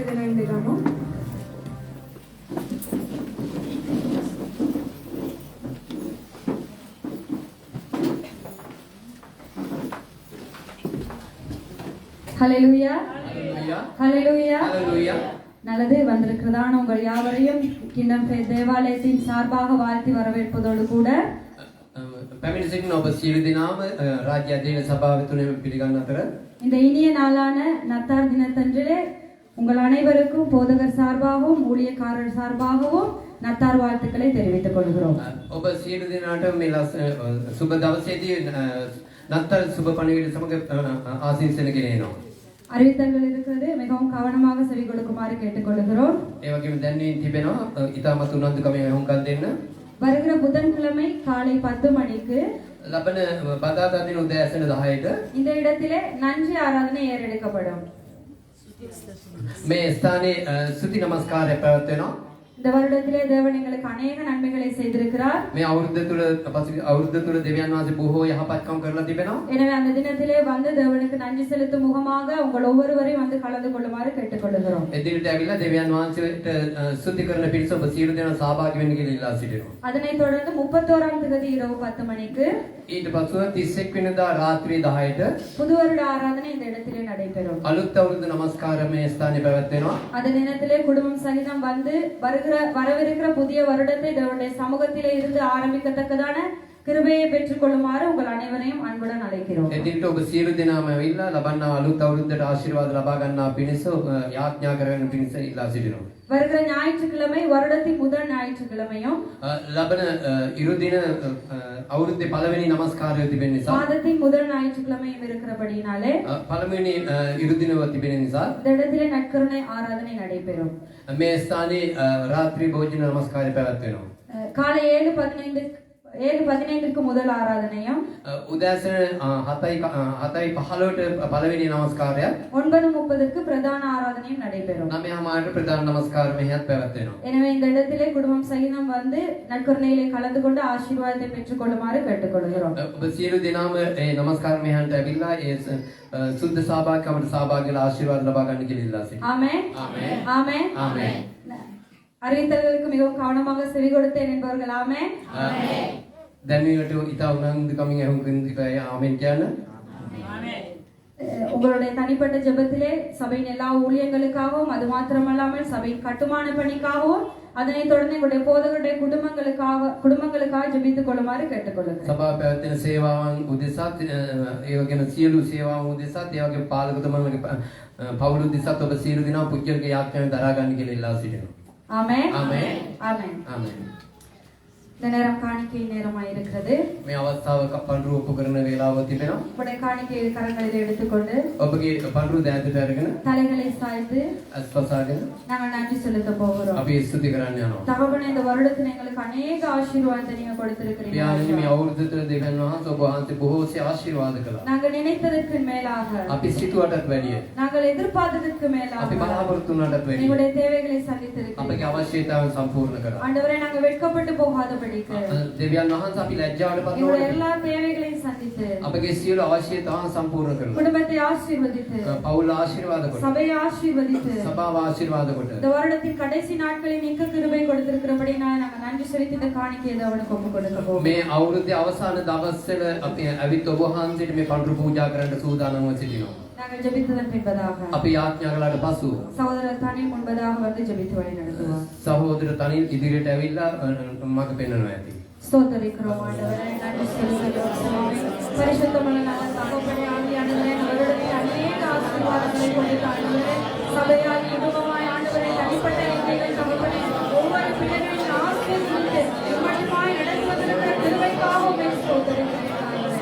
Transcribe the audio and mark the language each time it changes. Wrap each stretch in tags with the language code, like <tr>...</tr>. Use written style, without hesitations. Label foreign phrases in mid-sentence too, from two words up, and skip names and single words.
<ta>ஹல்லேலூயா. ஹல்லேலூயா. நல்லது. வந்திருக்கிறதான உங்கள் யாவரையும் கிண்ணம் தேவாலயத்தின் சார்பாக வாழ்த்தி வரவேற்பதோடு கூட</ta> <si>පැමිණ සිටින ඔබ සියලු දෙනාම රාජ්‍ය අධීන සභාව තුලින් පිළිගන්න අතර</si> <ta>இந்த இனிய நாளான நத்தார் தினத்தன்றிலே உங்கள் அனைவருக்கும் போதகர் சார்பாகவும் ஊழியக்காரர் சார்பாகவும் நத்தார் வாழ்த்துக்களை தெரிவித்துக் கொள்கிறோம்.</ta> <si>ඔබ සියලු දෙනාට මේ සුබ දවසේදී නත්තල් සුබ පණිවිඩ සමග ආශිර්වාද ගෙනෙනවා.</si> <ta>அறிவித்தல்கள் இருக்கிறது மிகவும் கவனமாக செவி கொடுக்குமாறு கேட்டுக்கொள்கிறோம்.</ta> <si>ඒ වගේම දැන් තිබෙනවා ඊටමත් උනන්දුකමෙන් හුඟක් දෙන්න.</si> <ta>வருகிற புதன்கிழமை காலை 10 மணிக்கு</ta> <si>ලබන බදාදා දින උදෑසන 10ට</si> <ta>இந்த இடத்திலே நன்றி ஆராதனை ஏறெடுக்கப்படும்.</ta> <si>මේ ස්ථානයේ ස්තුති නමස්කාරය පැවැත්වෙනවා.</si> <ta>இந்த வருடத்திலே தேவன் எங்களுக்கு அநேக நன்மைகளை செய்திருக்கிறார்.</ta> <si>මේ අවුරුද්ද තුල දෙවියන් වහන්සේ බොහෝ යහපත්කම් කරලා තිබෙනවා.</si> <ta>எனவே அந்த தினத்திலே வந்து தேவனுக்கு நன்றி செலுத்தும் முகமாக உங்கள் ஒவ்வொருவரையும் வந்து கலந்து கொள்ளுமாறு கேட்டுக்கொள்கிறோம்.</ta> <si>එදිරිට ඇවිල්ලා දෙවියන් වහන්සේට ස්තුති කරන පිරිස ඔබ සියලු දෙනා සහභාගී වෙන්න කියලා ඉල්ලා සිටිනවා.</si> <ta>அதனைத் தொடர்ந்து 31ஆம் தேதி இரவு 10 மணிக்கு</ta> <si>ඊට පසුව 31 වෙනිදා රාත්‍රී 10ට</si> <ta>புது வருட ஆராதனை இந்த இடத்திலே நடைபெறும்.</ta> <si>අලුත් අවුරුදු නමස්කාරය මේ ස්ථානයේ පැවැත්වෙනවා.</si> <ta>அந்த தினத்திலே குடும்பம் சகிதம் வந்து வரவிருக்கிற புதிய வருடத்தை தேவனுடைய சமூகத்திலே இருந்து ஆரம்பிக்கத்தக்கதான கிருபையை பெற்றுக்கொள்ளுமாறு உங்கள் அனைவரையும் அன்புடன் அழைக்கிறோம்.</ta> <si>එදිරිට ඔබ සියලු දෙනාම ඇවිල්ලා ලබන්නා අලුත් අවුරුද්දට ආශිර්වාද ලබා ගන්නා පිණිස යාඥා කරගෙන පිණිස ඉල්ලා සිටිනවා.</si> <ta>வருகிற ஞாயிற்றுக்கிழமை வருடத்தின் முதல் ஞாயிற்றுக்கிழமையும்</ta> <si>ලබන ඉරු දින අවුරුද්දේ පළවෙනි නමස්කාරය තිබෙන නිසා</si> <ta>மாதத்தின் முதல் ஞாயிற்றுக்கிழமையும் இருக்கிறபடினாலே</ta> <si>පළවෙනි ඉරු දිනව තිබෙන නිසා</si> <ta>இந்த இடத்திலே நற்கருணை ஆராதனை நடைபெறும்.</ta> <si>මේ ස්ථානයේ රාත්‍රී භෝජන නමස්කාරය පැවැත්වෙනවා.</si> <ta>காலை 7:15க்கு முதல் ஆராதனையும்</ta> <si>උදෑසන 7:15ට පළවෙනි නමස්කාරය</si> <ta>9:30க்கு பிரதான ஆராதனையும் நடைபெறும்.</ta> <si>9:00ට ප්‍රධාන නමස්කාරය මෙහෙත් පැවැත්වෙනවා.</si> <ta>எனவே இந்த இடத்திலே குடும்பம் சகிதம் வந்து நற்கருணையிலே கலந்து கொண்டு ஆசீர்வாதத்தை பெற்றுக்கொள்ளுமாறு கேட்டுக்கொள்கிறோம்.</ta> <si>ඔබ සියලු දෙනාම මේ නමස්කාර මෙහෙන්ට ඇවිල්ලා ඒ සුද්ධ සහභාගීකමට සහභාගී වෙලා ආශිර්වාද ලබා ගන්න කියලා ඉල්ලා සිටිනවා.</si> <ta>ஆமென்</ta> <si>ආමේන්.</si> <ta>ஆமென்</ta> <si>ආමේன்.</si> <ta>அறிவித்தல்களுக்கு மிகவும் கவனமாக செவி கொடுத்தேன் என்பவர்கள் ஆமென்.</ta> <si>ආමේன். දැනුවට ඉතා උනන්දුකමින් අහුම්කින් ඉපය ආමේන් කියන.</si> <ta>உங்களுடைய தனிப்பட்ட ஜெபத்திலே சபையின் எல்லா ஊழியங்களுக்காகவும் அது மாத்திரமல்லாமல் சபையின் கட்டுமான பணிக்காகவும் அதனைத் தொடர்ந்து உங்களுடைய போதகருடைய குடும்பங்களுக்காக ஜெபித்துக் கொள்ளுமாறு கேட்டுக்கொள்ளுங்கள்.</ta> <si>සභාව පැවැත්වෙන සේවාවන් උදෙසාත් ඒ වගේම සියලු සේවාවන් උදෙසාත් ඒ වගේ පාලකතුමන්ගේ පවුල් උදෙසාත් ඔබ සියලු දෙනා පුජ්‍යලගේ යාඥාවෙන් දරා ගන්න කියලා ඉල්ලා සිටිනවා.</si> <ta>ஆமென்</ta> <si>ආමේන්.</si> <ta>ஆமென்.</ta> <si>ආමේන්.</si> <ta>இந்த நேரம் காணிக்கை நேரமாய் இருக்கிறது.</ta> <si>මේ අවස්ථාව පඬුරු ඔප්පු කරන වේලාව තිබෙනවා.</si> <ta>உங்களுடைய காணிக்கை கரங்களில் எடுத்துக்கொண்டு</ta> <si>ඔබගේ පඬුරු දෑතට අරගෙන</si> <ta>தலைகளை சாய்த்து</ta> <si>අස්පසාගෙන</si> <ta>நாங்கள் நன்றி செலுத்த போகிறோம்.</ta> <si>අපි ස්තුති කරන්න යනවා.</si> <ta>தகவனை இந்த வருடத்தில் எங்களுக்கு அநேக ஆசீர்வாதத்தை நீங்க கொடுத்திருக்கிறீங்க.</ta> <si>පියාණනි මේ අවුරුද්ද තුළ දෙවියන් වහන්සේ ඔබ වහන්සේ බොහෝසේ ආශිර්වාද කළා.</si> <ta>நாங்கள் நினைத்ததற்கு மேலாக</ta> <si>අපි සිතුවටත් වැඩිය.</si> <ta>நாங்கள் எதிர்பார்த்ததற்கு மேலாக</ta> <si>අපි බලාපොරොත්තු වුණාටත් වැඩිය.</si> <ta>எங்களுடைய தேவைகளை சந்தித்திருக்கிறீர்கள்.</ta> <si>අපගේ අවශ්‍යතාවන් සම්පූර්ණ කරා.</si> <ta>ஆண்டவரே நாங்கள் வெட்கப்பட்டு போகாதபடிக்கு</ta> <si>දෙවියන් වහන්සේ අපි ලැජ්ජාවටපත්</si> <ta>எங்களுடைய</ta> <si>නොවන</si> <ta>எல்லா தேவைகளையும் சந்தித்து</ta> <si>අපගේ සියලු අවශ්‍යතාවන් සම්පූර්ණ කරලා</si> <ta>குடும்பத்தை ஆசீர்வதித்து</ta> <si>පවුල ආශිර්වාද කොට</si> <ta>சபையை ஆசீர்வதித்து</ta> <si>සභාව ආශිර්වාද කොට</si> <ta>இந்த வருடத்தின் கடைசி நாட்களில் மிக்க கிருபை கொடுத்திருக்கிறபடி நாங்கள் நன்றி செலுத்தி இந்த காணிக்கையை தேவனுக்கு ஒப்புக் கொடுக்க போகிறோம்.</ta> <si>මේ අවුරුද්දේ අවසාන දවස්වල අපි ඇවිත් ඔබ වහන්සේට මේ පඬුරු පූජා කරන්න සූදානම්ව සිටිනවා.</si> <ta>நாங்கள் ஜெபித்ததன் பின்பதாக</ta> <si>අපි යාඥා කළාට පසු</si> <ta>சகோதரர் தானே முன்பதாக வந்து ஜெபித்து வழி நடத்துவார்.</ta> <si>සහෝදර තනින් ඉදිරියට ඇවිල්ලා මඟ පෙන්වනවා ඇති.</si> <ta>ஸ்தோத்திரிக்கிறோம் ஆண்டவரே, நன்றி செலுத்துகிறோம் சுவாமி. பரிசுத்தமுள்ள நல்ல தகப்பனே, ஆவியானவரே, அவருடைய அநேக ஆசீர்வாதங்களை கொடுத்த ஆண்டவரே, சபையால் குடும்பமாய் ஆண்டவரே, தனிப்பட்ட எங்கள் தகப்பனே, ஒவ்வொரு பிள்ளைகளையும் ஆசீர்வதித்து இம்மட்டுமாய் நடத்துவதற்கு கிருபைக்காக உம்மை ஸ்தோத்திரிக்கிறேன் ஆண்டவரே.</ta>